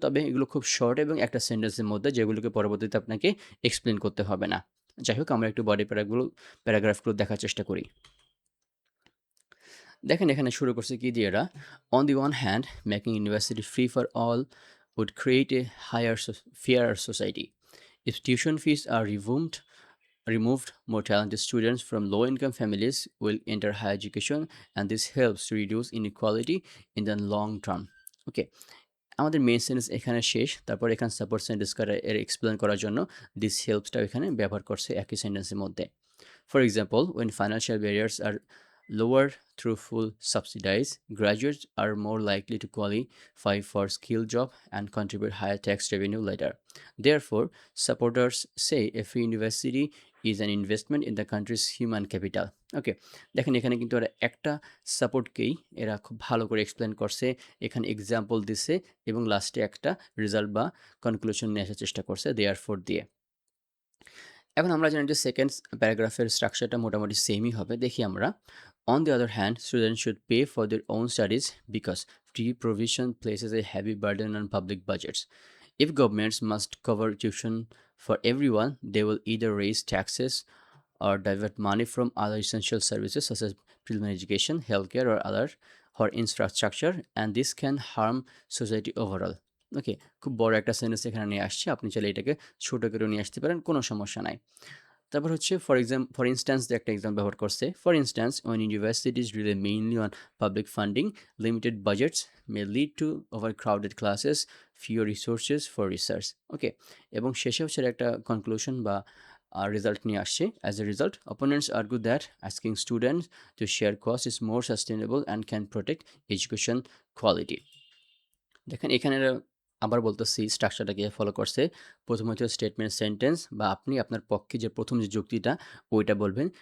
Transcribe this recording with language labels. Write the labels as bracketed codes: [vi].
[bn] তবে এগুলো খুব শর্ট এবং একটা সেন্টেন্সের মধ্যে, যেগুলোকে পরবর্তীতে আপনাকে এক্সপ্লেন করতে হবে না. যাই হোক, আমরা একটু বডি প্যারাগ্রাফগুলো দেখার চেষ্টা করি. দেখেন এখানে শুরু করছে কি দিয়ে এরা, [en] On the one hand making university free for all would create a fair society. If tuition fees are removed, more talented students from low-income families will enter higher education, and this helps to reduce inequality in the long term. [bn] ওকে, আমাদের main sentence এখানে শেষ. তারপর এখানে support sentence এর explain করার জন্য this হেল্পসটা এখানে ব্যবহার করছে একই সেন্টেন্সের মধ্যে. [en] For example, when financial barriers are lowered through full subsidies, graduates are more likely to qualify for skilled job and contribute higher tax revenue later. Therefore, supporters say a free university is an investment in the country's human capital. [bn] ওকে, দেখেন এখানে কিন্তু ওরা একটা সাপোর্টকেই এরা খুব ভালো করে explain করছে, এখানে এক্সাম্পল দিছে এবং লাস্টে একটা রেজাল্ট বা কনক্লুশন নিয়ে আসার চেষ্টা করছে দেয়ারফর দিয়ে. এখন আমরা জানি যে সেকেন্ড প্যারাগ্রাফের স্ট্রাকচারটা মোটামুটি সেমই হবে. দেখি আমরা, [en] On the other hand students should pay for their own studies because free provision places a heavy burden on public budgets. If governments must cover tuition for everyone, they will either raise taxes or divert money from other essential services such as preliminary education, healthcare, or other or infrastructure, and this can harm society overall. [bn] ওকে, খুব বড় একটা sentence এখানে নিয়ে আসছি, আপনি চাইলে এটাকে ছোটো করে নিয়ে আসতে পারেন, কোনো সমস্যা নাই. তারপর ফর ইনস্ট্যান্স দিয়ে একটা এক্সাম্পল ব্যবহার করছে. [en] For instance, when universities rely mainly on public funding, limited budgets may lead to overcrowded classes, fewer resources for research. [bn] ওকে, এবং শেষে একটা কনক্লুশন বা রেজাল্ট নিয়ে আসছে। [en] As a result, opponents argue that asking students to share cost is more sustainable and can protect education quality. [bn] দেখেন এখানে আবার বলতেছি স্ট্রাকচারটা কিভাবে ফলো করছে। প্রথমত স্টেটমেন্ট সেন্টেন্স বা আপনি আপনার পক্ষে যে প্রথম যে যুক্তিটা ওইটা বলবেন।